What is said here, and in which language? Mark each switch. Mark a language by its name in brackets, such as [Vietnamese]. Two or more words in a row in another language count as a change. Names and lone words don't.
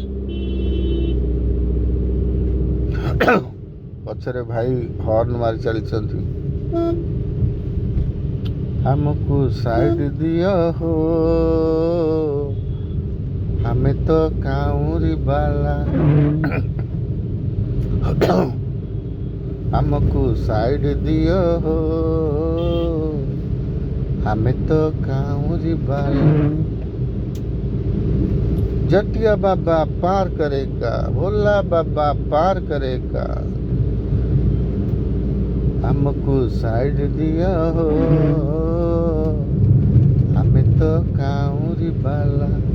[Odia] ପଛରେ ଭାଇ ହର୍ନ ମାରି ଚାଲିଛନ୍ତି, ଆମକୁ ସାଇଡ୍ ଦିଅ ହୋ, ଆମେ ତ କାଉଁରୀ ବାଲା, ଆମକୁ ସାଇଡ୍ ଦିଅ ହୋ, ଆମେ ତ କାଉଁରୀ ବାଲା। [Hindi] जटिया बाबा पार करेगा, भोला बाबा पार करेगा, हमको साइड दिया हो, हमें तो काउरी बाला।